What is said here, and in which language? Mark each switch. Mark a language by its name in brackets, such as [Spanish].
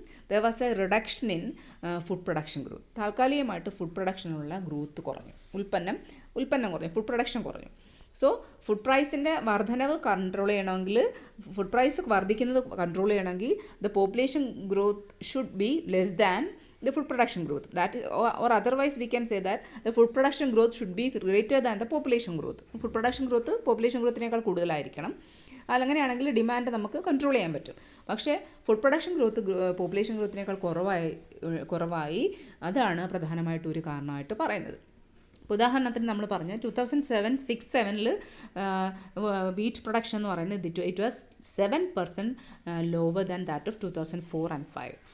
[English] There was a reduction in food production growth. [Malayalam] താൽക്കാലികമായിട്ട് food പ്രൊഡക്ഷനുള്ള growth കുറഞ്ഞു, ഉൽപ്പന്നം കുറഞ്ഞു, ഫുഡ് പ്രൊഡക്ഷൻ കുറഞ്ഞു. സോ ഫുഡ് പ്രൈസിൻ്റെ വർധനവ് കൺട്രോൾ ചെയ്യണമെങ്കിൽ, ഫുഡ് പ്രൈസ് വർദ്ധിക്കുന്നത് കൺട്രോൾ ചെയ്യണമെങ്കിൽ [English] The population growth should be less than the food production growth. That is, or otherwise we can say that the food production growth should be greater than the population growth. [Malayalam] Food production growth population growthനേക്കാൾ കൂടുതലായിരിക്കണം. അങ്ങനെയാണെങ്കിൽ demand നമുക്ക് control ചെയ്യാൻ പറ്റും. പക്ഷേ food production growth population ഗ്രോത്തിനേക്കാൾ കുറവായി. അതാണ് പ്രധാനമായിട്ടും ഒരു കാരണമായിട്ട് പറയുന്നത്. ഉദാഹരണത്തിന് നമ്മൾ പറഞ്ഞു 2007-06 വീറ്റ് പ്രൊഡക്ഷൻ എന്ന് പറയുന്നത് [English] It was 7% lower than that of 2004 and 2005.